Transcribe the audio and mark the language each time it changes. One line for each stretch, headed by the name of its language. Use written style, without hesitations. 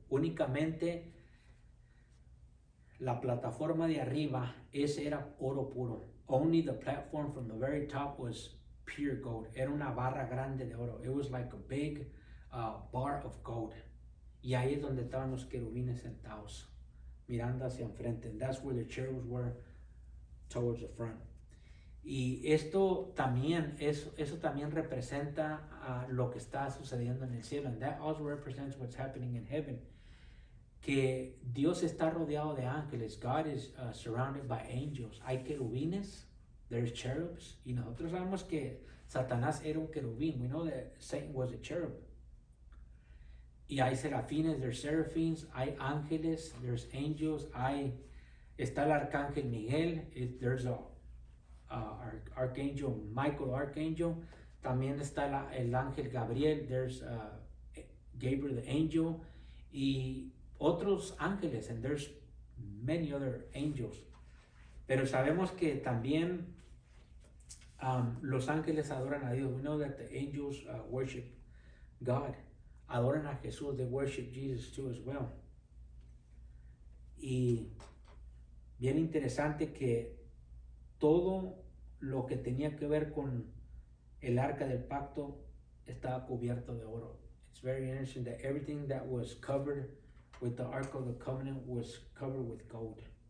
Spanish: Únicamente la plataforma de arriba, ese era oro puro.
English: Only the platform from the very top was pure gold.
Spanish: Era una barra grande de oro.
English: It was like a big bar of gold.
Spanish: Y ahí es donde estaban los querubines sentados, mirando hacia enfrente.
English: And that's where the cherubs were, towards the front.
Spanish: Y eso también representa lo que está sucediendo en el cielo.
English: And that also represents what's happening in heaven.
Spanish: Que Dios está rodeado de ángeles.
English: God is surrounded by angels.
Spanish: Hay querubines,
English: there's cherubs.
Spanish: Y nosotros sabemos que Satanás era un querubín.
English: We know that Satan was a cherub.
Spanish: Y hay serafines,
English: there's seraphims,
Spanish: hay ángeles,
English: there's angels,
Spanish: está el arcángel Miguel,
English: there's archangel Michael, archangel.
Spanish: También está el ángel Gabriel,
English: there's Gabriel the angel,
Spanish: y otros ángeles,
English: and there's many other angels.
Spanish: Pero sabemos que también los ángeles adoran a Dios.
English: We know that the angels worship God.
Spanish: Adoran a Jesús.
English: They worship Jesus too as well.
Spanish: Y bien interesante que todo lo que tenía que ver con el arca del pacto estaba cubierto de oro.
English: It's very interesting that everything that was covered with the Ark of the Covenant was covered with gold.